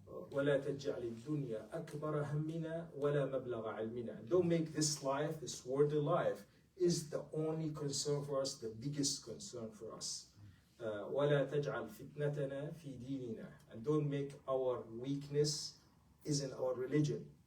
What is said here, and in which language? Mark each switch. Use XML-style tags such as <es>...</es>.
<ar>ولا تجعل الدنيا أكبر همنا ولا مبلغ علمنا.</ar> <en>Don't make this life, this worldly life, is the only concern for us, the biggest concern for us.</en> <ar>ولا تجعل فتنتنا في ديننا.</ar> <en>And don't make our weakness is in our religion.</en>